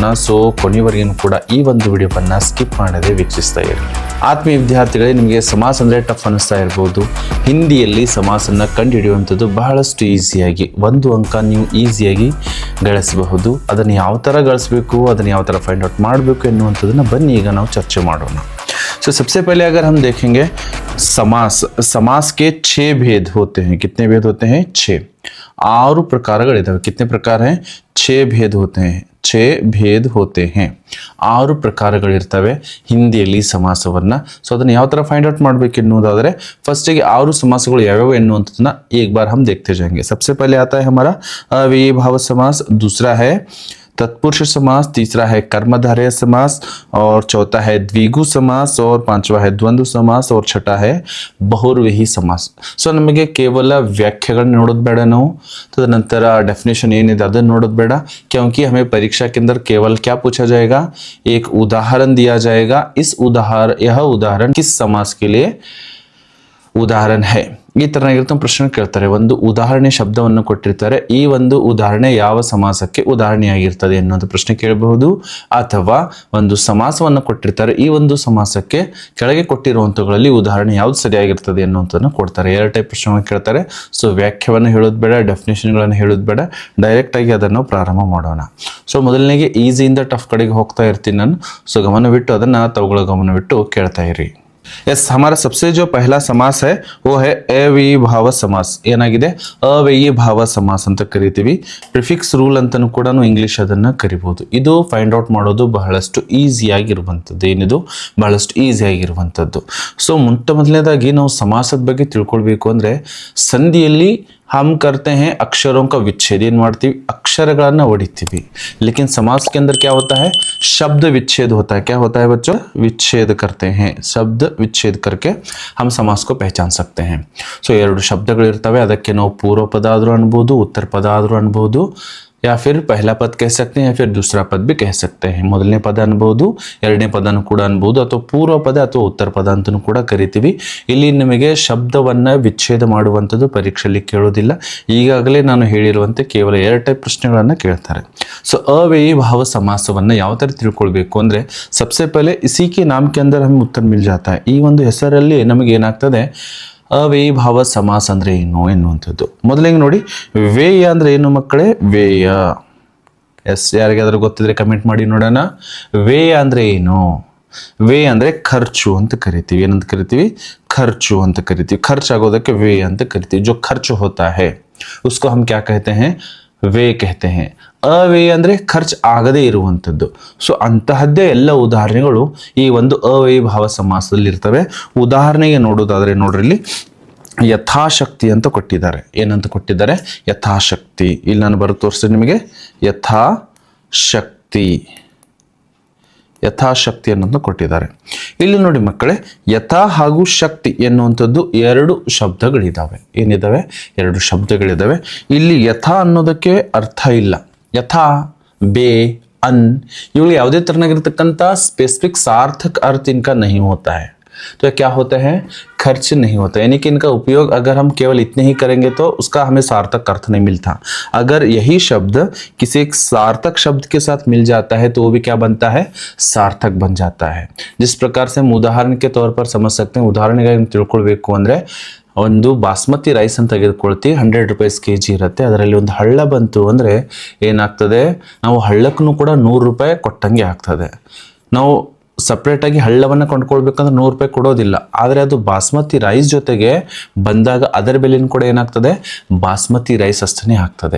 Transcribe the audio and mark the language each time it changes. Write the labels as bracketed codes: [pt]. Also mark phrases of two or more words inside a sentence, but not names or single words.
[kn] ಸೊ ಕೊನೆಯವರೆಗೂ ಕೂಡ ಈ ಒಂದು ವಿಡಿಯೋವನ್ನು ಸ್ಕಿಪ್ ಮಾಡದೆ ವೀಕ್ಷಿಸ್ತಾ ಇರಿ. ಆತ್ಮೀಯ ವಿದ್ಯಾರ್ಥಿಗಳೇ, ನಿಮಗೆ ಸಮಾಸ ಅಂದರೆ ಟಫ್ ಅನ್ನಿಸ್ತಾ ಇರ್ಬೋದು. ಹಿಂದಿಯಲ್ಲಿ ಸಮಾಸನ ಕಂಡುಹಿಡಿಯುವಂಥದ್ದು ಬಹಳಷ್ಟು ಈಸಿಯಾಗಿ ಒಂದು ಅಂಕ ನೀವು ಈಸಿಯಾಗಿ ಗಳಿಸಬಹುದು. ಅದನ್ನು ಯಾವ ಥರ ಗಳಿಸಬೇಕು, ಅದನ್ನು ಯಾವ ಥರ [en] find out [kn] ಮಾಡಬೇಕು ಎನ್ನುವಂಥದ್ದನ್ನು ಬನ್ನಿ ಈಗ ನಾವು ಚರ್ಚೆ ಮಾಡೋಣ. [hi] तो सबसे पहले अगर हम देखेंगे समास के 6 भेद होते हैं. कितने भेद होते हैं? 6. 6 ಪ್ರಕಾರಗಳಿದಾವೆ. कितने प्रकार हैं? 6 भेद होते हैं. 6 भेद होते हैं. [kn] 6 ಪ್ರಕಾರಗಳಿರ್ತವೆ ಹಿಂದಿಯಲ್ಲಿ ಸಮಾಸವನ್ನ. ಸೊ ಅದನ್ನು ಯಾವ ಥರ [en] find out [kn] ಮಾಡಬೇಕು ಎನ್ನುವುದಾದರೆ ಫಸ್ಟಿಗೆ 6 समासಗಳು ಯಾವ್ಯಾವ ಎನ್ನುವಂಥದ್ದನ್ನ [hi] एक बार हम देखते जाएंगे. सबसे पहले आता है हमारा अव्ययी भाव समास, दूसरा है तत्पुरुष समास, तीसरा है कर्मधारय समास और चौथा है द्विगु समास और पांचवा है द्वंद्व समास और छठा है बहुव्रीहि समास. [kn] ಸೊ ನಮಗೆ ಕೇವಲ ವ್ಯಾಖ್ಯೆಗಳನ್ನ ನೋಡೋದು ಬೇಡ, ನಾವು तदनंतर डेफिनेशन ಏನಿದೆ ಅದನ್ನು ನೋಡೋದು ಬೇಡ, [hi] क्योंकि हमें परीक्षा के अंदर केवल क्या पूछा जाएगा, एक उदाहरण दिया जाएगा. यह उदाहरण किस समास के लिए ಉದಾಹರಣೆ है, [kn] ಈ ತರನಾಗಿರುತ್ತೆ ಪ್ರಶ್ನೆ ಕೇಳ್ತಾರೆ. ಒಂದು ಉದಾಹರಣೆ ಶಬ್ದವನ್ನು ಕೊಟ್ಟಿರ್ತಾರೆ, ಈ ಒಂದು ಉದಾಹರಣೆ ಯಾವ ಸಮಾಸಕ್ಕೆ ಉದಾಹರಣೆಯಾಗಿರ್ತದೆ ಅನ್ನೋದು ಪ್ರಶ್ನೆ ಕೇಳಬಹುದು. ಅಥವಾ ಒಂದು ಸಮಾಸವನ್ನು ಕೊಟ್ಟಿರ್ತಾರೆ, ಈ ಒಂದು ಸಮಾಸಕ್ಕೆ ಕೆಳಗೆ ಕೊಟ್ಟಿರುವಂಥವುಗಳಲ್ಲಿ ಉದಾಹರಣೆ ಯಾವ್ದು ಸರಿಯಾಗಿರ್ತದೆ ಅನ್ನೋಂಥದ್ದನ್ನು ಕೊಡ್ತಾರೆ. 2 ಟೈಪ್ ಪ್ರಶ್ನೆಗಳನ್ನು ಕೇಳ್ತಾರೆ. ಸೊ ವ್ಯಾಖ್ಯವನ್ನು ಹೇಳೋದು ಬೇಡ, ಡೆಫಿನೇಷನ್ಗಳನ್ನು ಹೇಳೋದು ಬೇಡ, ಡೈರೆಕ್ಟಾಗಿ ಅದನ್ನು ಪ್ರಾರಂಭ ಮಾಡೋಣ. ಸೊ ಮೊದಲನೇಗೆ ಈಸಿಯಿಂದ ಟಫ್ ಕಡೆಗೆ ಹೋಗ್ತಾ ಇರ್ತೀನಿ ನಾನು. ಸೊ ಗಮನವಿಟ್ಟು ಅದನ್ನು ತಾವುಗಳ ಗಮನವಿಟ್ಟು ಕೇಳ್ತಾ ಇರಿ. [hi] यस, हमारा सबसे जो पहला समास है वो है अव्ययी भाव समास. [kn] ಏನಾಗಿದೆ? ಅವ್ಯಯೀ ಭಾವ ಸಮಾಸ ಅಂತ ಕರಿತೀವಿ. [en] prefix rule [kn] ಅಂತಲೂ ಕೂಡ ಇಂಗ್ಲಿಷ್ ಅದನ್ನು ಕರಿಬಹುದು. ಇದು [en] find out [kn] ಮಾಡೋದು ಬಹಳಷ್ಟು ಈಸಿಯಾಗಿರುವಂಥದ್ದು. ಏನಿದು? ಬಹಳಷ್ಟು ಈಸಿಯಾಗಿರುವಂಥದ್ದು. ಸೊ ಮೊದಲನೇದಾಗಿ ನಾವು ಸಮಾಸದ ಬಗ್ಗೆ ತಿಳ್ಕೊಳ್ಬೇಕು ಅಂದರೆ ಸಂಧಿಯಲ್ಲಿ [hi] हम करते हैं अक्षरों का विच्छेद. [kn] ಏನು ಮಾಡ್ತೀವಿ? ಅಕ್ಷರಗಳನ್ನು ಹೊಡಿತೀವಿ. [hi] लेकिन समास के अंदर क्या होता है? शब्द विच्छेद होता है. क्या होता है बच्चों? विच्छेद करते हैं. शब्द विच्छेद करके हम समास को पहचान सकते हैं. [kn] ಸೊ 2 ಶಬ್ದಗಳಿರ್ತವೆ, ಅದಕ್ಕೆ ನಾವು ಪೂರ್ವ ಪದ ಆದರೂ ಅನ್ಬೋದು, ಉತ್ತರ ಪದ ಆದರೂ ಅನ್ಬೋದು, [hi] या फिर पहला पद कह सकते हैं या फिर दूसरा पद भी कह सकते हैं. [kn] ಮೊದಲನೇ ಪದ ಅನ್ಬೋದು, ಎರಡನೇ ಪದನೂ ಕೂಡ ಅನ್ಬೋದು, ಅಥವಾ ಪೂರ್ವ ಪದ ಅಥವಾ ಉತ್ತರ ಪದ ಅಂತಲೂ ಕೂಡ ಕರಿತೀವಿ. ಇಲ್ಲಿ ನಿಮಗೆ ಶಬ್ದವನ್ನು ವಿಚ್ಛೇದ ಮಾಡುವಂಥದ್ದು ಪರೀಕ್ಷೆಯಲ್ಲಿ ಕೇಳೋದಿಲ್ಲ. ಈಗಾಗಲೇ ನಾನು ಹೇಳಿರುವಂತೆ ಕೇವಲ 2 ಟೈಪ್ ಪ್ರಶ್ನೆಗಳನ್ನು ಕೇಳ್ತಾರೆ. ಸೊ ಅವ್ಯಯೀ ಭಾವ ಸಮಾಸವನ್ನು ಯಾವ ಥರ ತಿಳ್ಕೊಳ್ಬೇಕು ಅಂದರೆ [hi] सबसे पहले इसी के नाम के अंदर हमें उत्तर मिल जाता है. [kn] ಈ ಒಂದು ಹೆಸರಲ್ಲಿ ನಮಗೆ ಏನಾಗ್ತದೆ, ಅವ್ಯಯೀ ಭಾವ ಸಮಾಸ ಅಂದರೆ ಏನು ಎನ್ನುವಂಥದ್ದು. ಮೊದಲಿಗೆ ನೋಡಿ, ವೇಯ ಅಂದರೆ ಏನು ಮಕ್ಕಳೇ? ವೇಯ. ಎಸ್, ಯಾರಿಗಾದ್ರೂ ಗೊತ್ತಿದ್ರೆ ಕಮೆಂಟ್ ಮಾಡಿ ನೋಡೋಣ. ವೇಯ ಅಂದರೆ ಏನು? ವೇಯ ಅಂದರೆ ಖರ್ಚು ಅಂತ ಕರಿತೀವಿ. ಏನಂತ ಕರಿತೀವಿ? ಖರ್ಚು ಅಂತ ಕರಿತೀವಿ. ಖರ್ಚಾಗೋದಕ್ಕೆ ವೇಯ ಅಂತ ಕರಿತೀವಿ. जो ಖರ್ಚು होता है उसको हम क्या कहते हैं? ವೇ कहते हैं. ಅವ್ಯಯ ಅಂದರೆ ಖರ್ಚು ಆಗದೇ ಇರುವಂಥದ್ದು. ಸೊ ಅಂತಹದ್ದೇ ಎಲ್ಲ ಉದಾಹರಣೆಗಳು ಈ ಒಂದು ಅವ್ಯಯೀ ಭಾವ ಸಮಾಸದಲ್ಲಿ ಇರ್ತವೆ. ಉದಾಹರಣೆಗೆ ನೋಡೋದಾದರೆ ನೋಡ್ರಿ, ಇಲ್ಲಿ ಯಥಾಶಕ್ತಿ ಅಂತ ಕೊಟ್ಟಿದ್ದಾರೆ. ಏನಂತ ಕೊಟ್ಟಿದ್ದಾರೆ? ಯಥಾಶಕ್ತಿ. ಇಲ್ಲಿ ನಾನು ಬರೋ ತೋರಿಸ್ತೀನಿ ನಿಮಗೆ. ಯಥಾಶಕ್ತಿ ಅನ್ನೋದು ಕೊಟ್ಟಿದ್ದಾರೆ. ಇಲ್ಲಿ ನೋಡಿ ಮಕ್ಕಳೇ, ಯಥಾ ಹಾಗೂ ಶಕ್ತಿ ಎನ್ನುವಂಥದ್ದು 2 ಶಬ್ದಗಳಿದ್ದಾವೆ. ಏನಿದ್ದಾವೆ? 2 ಶಬ್ದಗಳಿದ್ದಾವೆ. ಇಲ್ಲಿ ಯಥಾ ಅನ್ನೋದಕ್ಕೆ ಅರ್ಥ ಇಲ್ಲ. ಯಥಾ, ಬೇ, ಅನ್, ಇವುಗಳು ಯಾವುದೇ ತರನಾಗಿರ್ತಕ್ಕಂಥ ಸ್ಪೆಸಿಫಿಕ್ ಸಾರ್ಥಕ [hi] अर्थ इनका नहीं होता है. तो क्या होता है? खर्च नहीं होता. यानी कि इनका उपयोग अगर हम केवल इतने ही करेंगे तो उसका हमें सार्थक अर्थ नहीं मिलता. अगर यही शब्द किसी एक सार्थक शब्द के साथ मिल जाता है तो वो भी क्या बनता है? सार्थक बन जाता है. जिस प्रकार से हम उदाहरण के तौर पर समझ सकते हैं. [kn] उदाहरण तिಳ್ಕೊಳ್ಬೇಕು ಅಂದರೆ ಒಂದು [en] basmati rice [kn] ಅಂತ ತೆಗೆದುಕೊಳ್ತಿ 100 ರೂಪೀಸ್ kg ಇರುತ್ತೆ. ಅದರಲ್ಲಿ ಒಂದು ಹಳ್ಳ ಬಂತು ಅಂದರೆ ಏನಾಗ್ತದೆ, ನಾವು ಹಳ್ಳಕ್ಕೂ ಕೂಡ 100 ರೂಪಾಯಿ ಕೊಟ್ಟಂಗೆ ಆಗ್ತದೆ. ನಾವು ಸಪ್ರೇಟಾಗಿ ಹಳ್ಳವನ್ನು ಕೊಂಡ್ಕೊಳ್ಬೇಕಂದ್ರೆ 100 ರೂಪಾಯಿ ಕೊಡೋದಿಲ್ಲ. ಆದರೆ ಅದು [en] basmati rice [kn] ಜೊತೆಗೆ ಬಂದಾಗ ಅದರ ಬೆಲೆನೂ ಕೂಡ ಏನಾಗ್ತದೆ, [en] basmati rice [kn] ಅಷ್ಟೇ ಆಗ್ತದೆ.